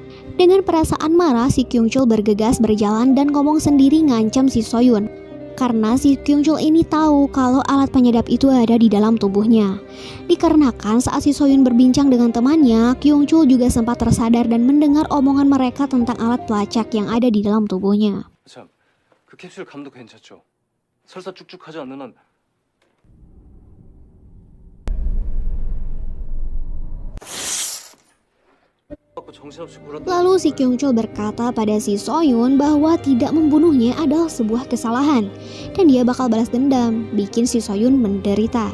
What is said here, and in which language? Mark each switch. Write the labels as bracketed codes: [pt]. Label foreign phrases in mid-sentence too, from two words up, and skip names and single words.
[id] Dengan perasaan marah, si Kyung Chul bergegas berjalan dan ngomong sendiri ngancam si Soyun. Karena si Kyung Chul ini tahu kalau alat penyedap itu ada di dalam tubuhnya. Dikarenakan saat si Soyun berbincang dengan temannya, Kyung Chul juga sempat tersadar dan mendengar omongan mereka tentang alat pelacak yang ada di dalam tubuhnya. [ko] 참, 그 캡슐 감도 괜찮죠? 설사 쭉쭉하지 않는 한. [id] Lalu si Kyung Chul berkata pada si Soyun bahwa tidak membunuhnya adalah sebuah kesalahan dan dia bakal balas dendam, bikin si Soyun menderita.